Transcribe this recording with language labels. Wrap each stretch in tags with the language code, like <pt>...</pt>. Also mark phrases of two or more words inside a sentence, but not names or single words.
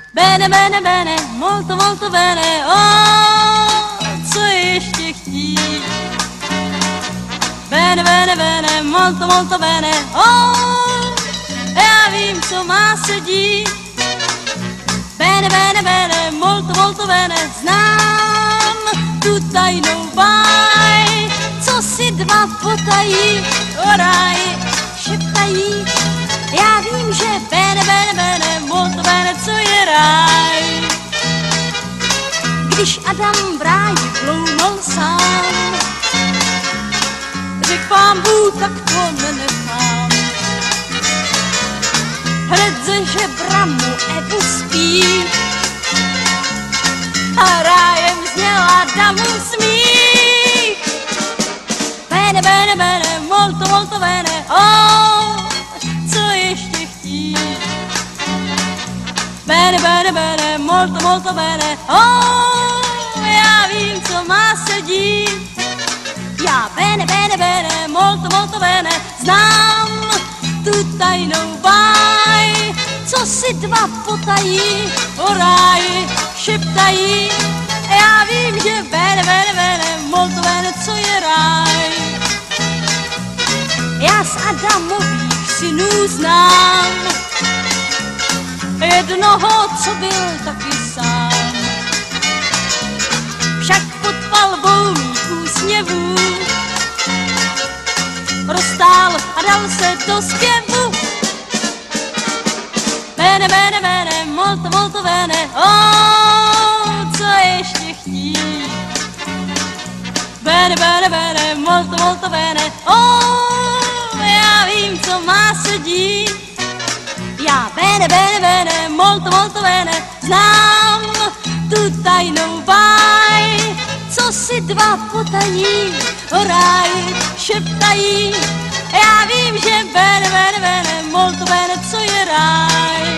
<it>Bene, bene, bene, molto, molto bene,</it> <cs>oh, co ještě chtít.</cs> <it>Bene, bene, bene, molto, molto bene,</it> <cs>oh, já vím, co má se dít.</cs> <it>Bene, bene, bene, molto, molto bene,</it> <cs>znám tu tajnou báj, co si dva potají, o ráji šeptají. Já vím, že</cs> <it>bene, bene, bene, molto bene,</it> <cs>co je ráj. Když Adam v ráji bloumal sám, řekl Pán Bůh, tak to nenechám. Hned ze žebra mu Evu spí a rájem zněl Adamův smích.</cs> <it>Bene, bene, bene, molto, molto bene,</it> <cs>oh, co ještě chtít.</cs> <it>Bene, bene, bene, molto, molto bene,</it> <cs>oh, já vím, co má se dít.</cs> <it>Já bene, bene, bene, molto, molto bene,</it> <cs>znám tu tajnou báj, co si dva potají, o ráji šeptají. Já vím, že</cs> <it>bene, bene, bene, molto bene,</it> <cs>co je ráj. Já z Adamových synů znám jednoho, co byl taky sám. Však pod palbou mých úsměvů roztál a dal se do zpěvu.</cs> <it>Bene, bene, bene, molto, molto bene,</it> <cs>oh, co ještě chtít.</cs> <it>Bene, bene, bene, molto, molto bene,</it> <cs>oh, já vím, co má se dít.</cs> <it>Já bene, bene, bene, molto, molto bene,</it> <cs>znám tu tajnou báj, co si dva potají, o ráji šeptají. Já vím, že</cs> <it>bene, bene, bene, molto bene,</it> <cs>co je ráj.</cs>